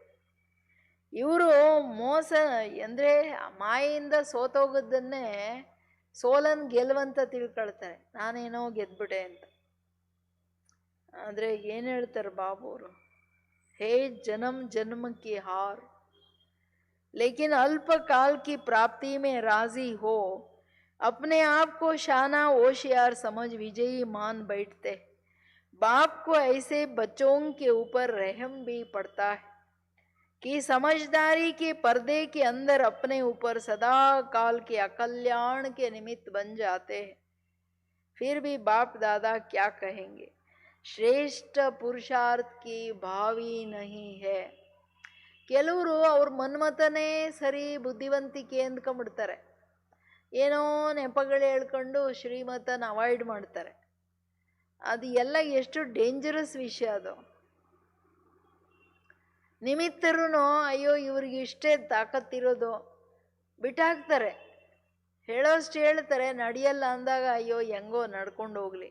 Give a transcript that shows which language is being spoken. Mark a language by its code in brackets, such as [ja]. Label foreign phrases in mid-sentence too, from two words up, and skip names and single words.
[kn] ಇವರು ಮೋಸ ಅಂದರೆ ಮಾಯೆಯಿಂದ ಸೋತೋಗೋದನ್ನೇ ಸೋಲನ್ ಗೆಲುವಂತ ತಿಳ್ಕೊಳ್ತಾರೆ, ನಾನೇನೋ ಗೆದ್ಬಿಟ್ಟೆ ಅಂತ. ಆದರೆ ಏನು ಹೇಳ್ತಾರೆ ಬಾಬೂರು, [hi] हे जन्म जन्म की हार लेकिन अल्प काल की प्राप्ति में राजी हो, अपने आप को शाना होशियार समझ विजयी मान बैठते. बाप को ऐसे बच्चों के ऊपर रहम भी पड़ता है कि समझदारी के पर्दे के अंदर अपने ऊपर सदा काल के अकल्याण के निमित्त बन जाते हैं. फिर भी बाप दादा क्या कहेंगे, श्रेष्ठ पुरुषार्थ की भावी नहीं है. [kn] ಕೆಲವರು ಅವ್ರ ಮನ್ಮತನೇ ಸರಿ ಬುದ್ಧಿವಂತಿಕೆ ಅಂದ್ಕೊಂಡ್ಬಿಡ್ತಾರೆ, ಏನೋ ನೆಪಗಳು ಹೇಳ್ಕೊಂಡು ಶ್ರೀಮತನ ಅವಾಯ್ಡ್ ಮಾಡ್ತಾರೆ. ಅದು ಎಲ್ಲ ಎಷ್ಟು ಡೇಂಜರಸ್ ವಿಷಯ ಅದು. ನಿಮಿತ್ತರೂ ಅಯ್ಯೋ ಇವ್ರಿಗೆ ಇಷ್ಟೇ ತಾಕತ್ತಿರೋದು ಬಿಟ್ಟಾಕ್ತಾರೆ, ಹೇಳೋಷ್ಟು ಹೇಳ್ತಾರೆ, ನಡೆಯಲ್ಲ ಅಂದಾಗ ಅಯ್ಯೋ ಹೆಂಗೋ ನಡ್ಕೊಂಡು ಹೋಗ್ಲಿ.